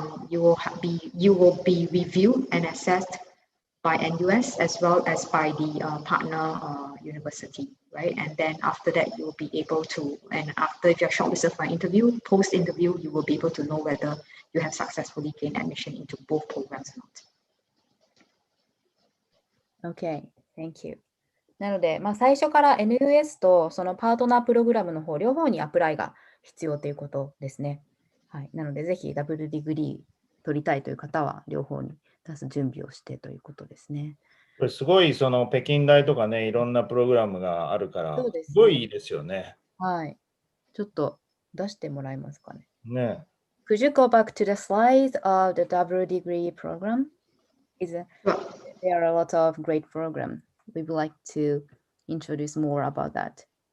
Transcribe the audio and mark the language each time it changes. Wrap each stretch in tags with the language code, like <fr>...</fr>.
<en>You will be reviewed and assessed by NUS as well as by the partner university, right? And then after that, you will be able to, and after if you're shortlisted for an interview, post-interview, you will be able to know whether you have successfully gained admission into both programs or not. Okay, thank you.</en> <ja>なので、最初から NUS とそのパートナープログラムの方、両方にアプライが必要ということですね。はい、なので、ぜひダブルディグリー取りたいという方は、両方に出す準備をしてということですね。これすごいその北京大とかね、いろんなプログラムがあるから、そうですね、すごいいいですよね。はい。ちょっと出してもらえますかね。ね。</ja> <en>Could you go back to the slides of the double degree program? There are a lot of great programs. We would like to introduce more about that.</en>